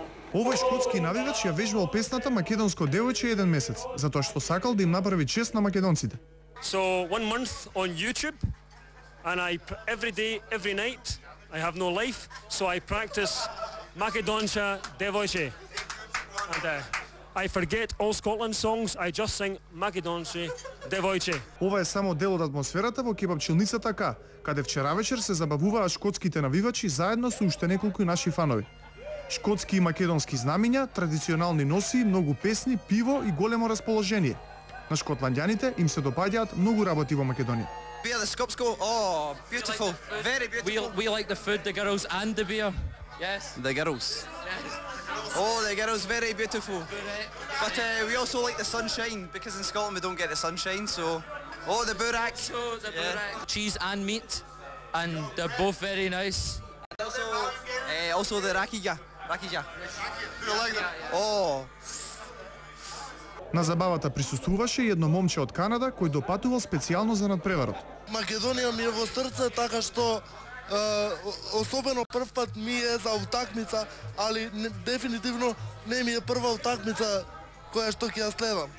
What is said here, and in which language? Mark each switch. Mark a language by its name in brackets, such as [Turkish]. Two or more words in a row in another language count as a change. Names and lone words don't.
[Macedonian] Овој шкотски навивач ја вежбал песната Македонско девојче еден месец, затоа што сакал да им направи чест на македонците. [English] So 1 month on YouTube, and every day, every night, I have no life, so I practice Makedonska devojče. And I forget all Scotland songs, I just sing Makedonske devojče. [Macedonian] Ова е само дел од атмосферата во кебапчилницата К, каде вчера вечер се забавуваат шкотските навивачи заедно со уште неколку наши фанови. Шкотски и македонски знамиња, традиционални носи, многу песни, пиво и големо расположение. На шкотландјаните им се допаѓаат многу работи во Македонија. [English] Beer, the Skopsko, oh, beautiful, very beautiful. We like the food, the girls and the beer. Yes. The girls. Yes. Oh, the girls, very beautiful. But we also like the sunshine, because in Scotland we don't get the sunshine, so... Oh, the burak. So, the burak. Cheese and meat, and they're both very nice. And also the rakija. Rakija. You like that? Oh. [Macedonian] На забавата присуствуваше и едно момче од Канада кој допатувал специјално за надпреварот. Македонија ми е во срце, така што особено прв пат ми е за утакмица, али дефинитивно не ми е прва утакмица која што ќе ја следам.